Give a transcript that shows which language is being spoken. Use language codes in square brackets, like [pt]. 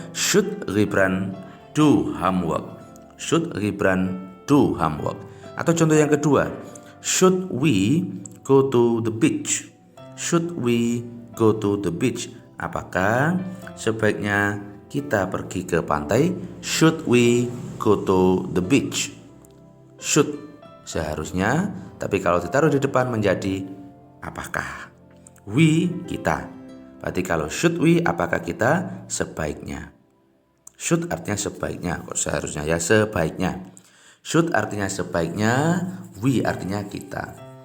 [en] Should Gibran do homework? Should Gibran do homework? [id] Atau contoh yang kedua, [en] should we go to the beach? Should we go to the beach? [id] Apakah sebaiknya kita pergi ke pantai? [en] Should we go to the beach? [id] Should seharusnya, tapi kalau ditaruh di depan menjadi apakah. We, kita. Berarti kalau should we, apakah kita sebaiknya. Should artinya sebaiknya, kok seharusnya ya, sebaiknya. Should artinya sebaiknya, we artinya kita.